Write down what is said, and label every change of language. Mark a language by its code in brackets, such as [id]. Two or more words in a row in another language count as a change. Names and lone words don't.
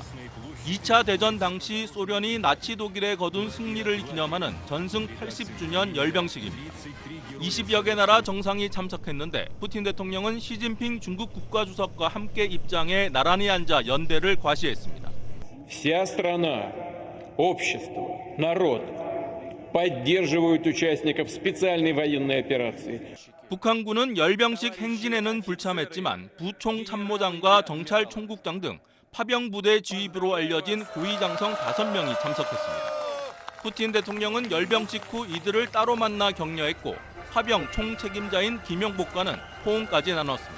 [ko] 2차 대전 당시 소련이 나치 독일에 거둔 승리를 기념하는 전승 80주년 열병식입니다. 20여 개 나라 정상이 참석했는데 푸틴 대통령은 시진핑 중국 국가주석과 함께 입장해 나란히 앉아 연대를 과시했습니다. [ru] Вся страна, общество, народ поддерживают участников специальной военной операции. [ko] 북한군은 열병식 행진에는 불참했지만 부총 참모장과 정찰 총국장 등 파병 부대 지휘부로 알려진 고위장성 5명이 참석했습니다. 푸틴 대통령은 열병식 후 이들을 따로 만나 격려했고 파병 총책임자인 김용복과는 포옹까지 나눴습니다.